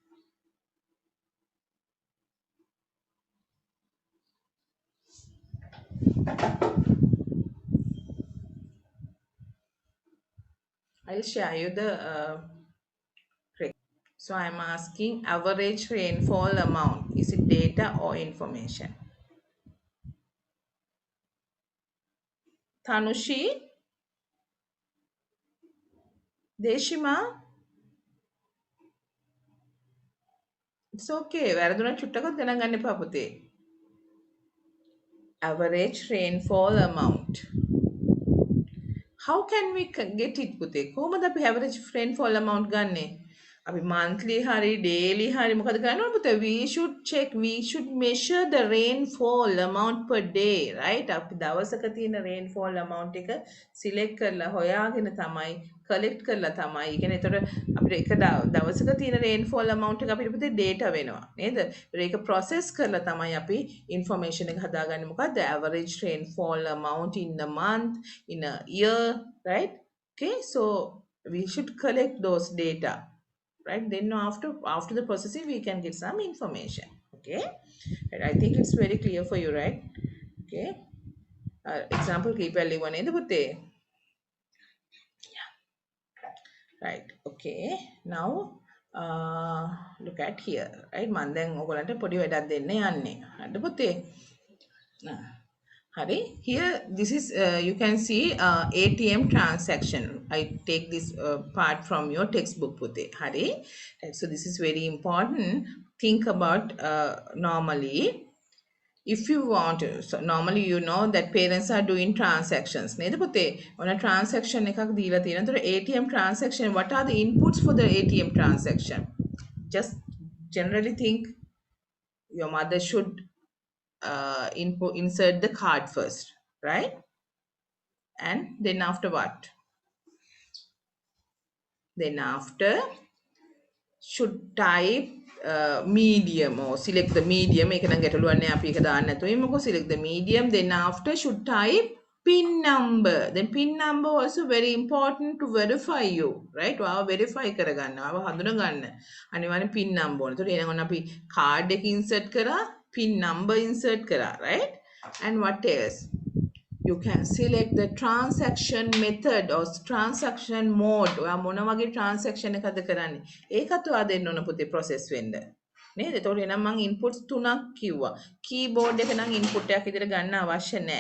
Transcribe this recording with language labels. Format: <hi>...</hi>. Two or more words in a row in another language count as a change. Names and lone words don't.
<en>I'll share you the so I'm asking average rainfall amount. Is it data or information? Tanushi, Deshima, it's okay.</en> <si>වැරදුනට චුට්ටක්වත් ගණන් ගන්න එපා පුතේ.</si> <en>Average rainfall amount. How can we get it පුතේ?</en> <si>කොහොමද අපි</si> <en>average rainfall amount</en> <si>ගන්නෙ? අපි monthly hari, daily hari මොකද කරන්න ඕන පුතේ?</si> <en>We should check, we should measure the rainfall amount per day, right?</en> <si>අපි දවසක තියෙන</si> <en>rainfall amount</en> <si>එක select කරලා හොයාගෙන තමයි collect කරලා තමයි. ඒ කියන්නේ ඒතර අපිට එක දවසක තියෙන</si> <en>rainfall amount</en> <si>එක අපිට පුතේ data වෙනවා නේද? ඒක process කරලා තමයි අපි information එක හදාගන්නේ මොකද්ද?</si> <en>Average rainfall amount in a month, in a year, right? Okay, so we should collect those data. right? Then after the processing, we can get some information. Okay, and I think it's very clear for you, right? Okay. Example</en> <si>කීපයක් ලියුවා නේද පුතේ?</si> <en>Right. Okay. Now look at here. Right.</en> <si>මම දැන් ඔයගලන්ට පොඩි වැඩක් දෙන්න යන්නේ. හරිද පුතේ? Hari,</si> <en>here this is you can see ATM transaction. I take this part from your textbook Pute.</en> <si>Hari.</si> <en>Right, so this is very important. Think about normally if you want to, so normally you know that parents are doing transactions</en> <si>නේද පුතේ</si> <en>on a transaction</en> <si>එකක් දීලා තියෙනවා.</si> <en>ඒතර ATM transaction, what are the inputs for the ATM transaction? Just generally think your mother should insert the card first, right? And then after what? Then after should type medium or select the medium.</en> <si>ඒක නම් ගැටලුවක් නෑ, අපි ඒක දාන්න නැතුව ඉමුකෝ.</si> <en>Select the medium. Then after should type pin number. Then pin number also very important to verify you, right?</en> <si>ඔයාව verify කරගන්න, ඔයාව හඳුනගන්න අනිවාර්යෙන්</si> <en>pin number</en> <si>ඕනේ. ඒතකොට එහෙනම් ඔන්න අපි card එක insert කරා,</si> <en>pin number</en> <si>insert කරා,</si> <en>right? And what else? You can select the transaction method or transaction mode.</en> <si>ඔයා මොන වගේ transaction එකද කරන්නේ? ඒකත් ඔයා දෙන්න ඕන පුතේ process වෙන්න. නේද? ඒතකොට එහෙනම් මම inputs තුනක් කිව්වා. keyboard එක නම් input එකක් විදිහට ගන්න අවශ්‍ය නැහැ.</si>